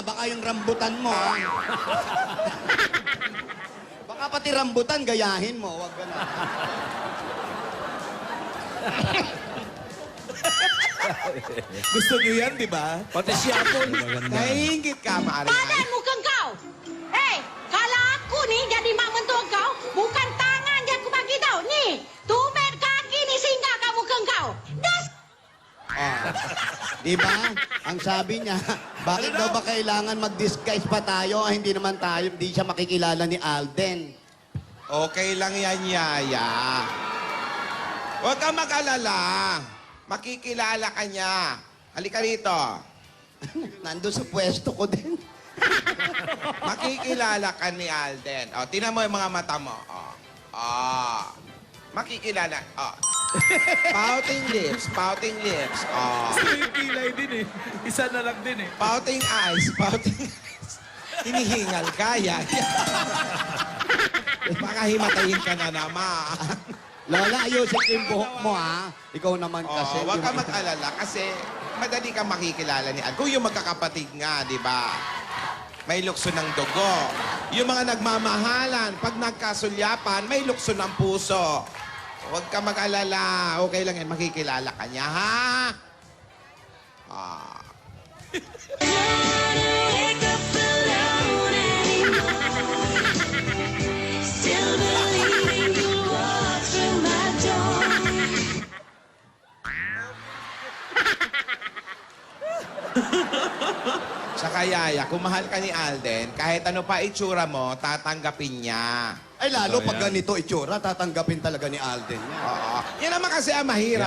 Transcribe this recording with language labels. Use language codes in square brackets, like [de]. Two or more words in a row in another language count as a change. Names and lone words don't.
[tl] Baka yung rambutan mo. ah. Baka pati rambutan, gayahin mo. Huwag ka na. Gusto nyo yan, di ba? Pati siya po. Nahihingit ka, Maria. [ms] Padan mukhang kau. Hei, kalau aku nih jadi mak mentua kau, bukan tangan yang aku bagi tau. Nih, tumit kaki ni singgah kat muka kau. [tl] Das. Oh. Di ba? Ang sabi niya, bakit daw ba kailangan mag-disguise pa tayo? Ah, hindi naman tayo, hindi siya makikilala ni Alden. Okay lang yan, Yaya. Huwag kang mag-alala. Makikilala ka niya. Halika rito. Nandun sa pwesto ko din. Makikilala ka ni Alden. O, tinan mo yung mga mata mo. O. Makikilala. O. [en] Pouting lips, pouting lips. [tl] O. Yung kilay din eh. Isa na lang din eh. [en] Pouting eyes, pouting eyes. [tl] Hinihingal ka, Yaya. Baka himatayin ka na naman. Lola, ayusin ko yung buhok mo, ha? Ikaw naman kasi. Oh, huwag ka mag-alala kasi madali kang makikilala ni Al. Kung yung magkakapatid nga, di ba? May lukso ng dugo. Yung mga nagmamahalan, pag nagkasulyapan, may lukso ng puso. Huwag ka mag-alala. Okay lang yan, makikilala ka niya, ha? Ah. [en] Wake up alone anymore. Still believing you'll walk through my door. [tl] Saka Yaya, kung mahal ka ni Alden, kahit ano pa itsura mo, tatanggapin niya. Ay, lalo So, pag yan. ganito itsura, tatanggapin talaga ni Alden yan. Oo. Yan naman kasi ang mahirap